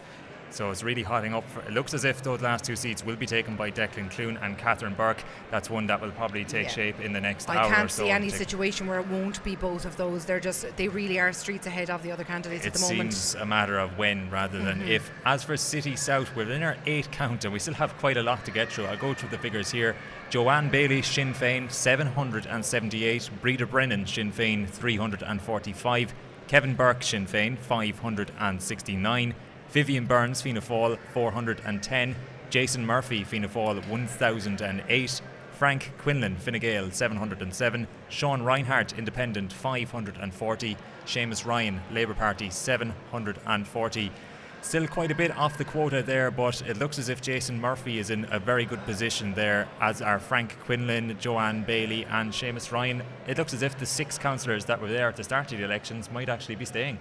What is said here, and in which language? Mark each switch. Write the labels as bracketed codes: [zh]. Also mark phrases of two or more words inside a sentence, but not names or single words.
[en] So it's really hotting up. It looks as if those last two seats will be taken by Declan Clune and Catherine Burke. That's one that will probably take shape in the next hour or so. I can't see any situation where it won't be both of those. They really are streets ahead of the other candidates at the moment. It seems a matter of when rather than if. As for City South, we're in our 8th count and we still have quite a lot to get through. I'll go through the figures here. Joanne Bailey, Sinn Féin, 778. Breda Brennan, Sinn Féin, 345. Kevin Burke, Sinn Féin, 569. Vivian Burns, Fianna Fáil, 410. Jason Murphy, Fianna Fáil, 1008. Frank Quinlan, Fine Gael, 707. Sean Reinhardt, Independent, 540. Seamus Ryan, Labour Party, 740. Still quite a bit off the quota there, but it looks as if Jason Murphy is in a very good position there, as are Frank Quinlan, Joanne Bailey and Seamus Ryan. It looks as if the 6 councillors that were there at the start of the elections might actually be staying.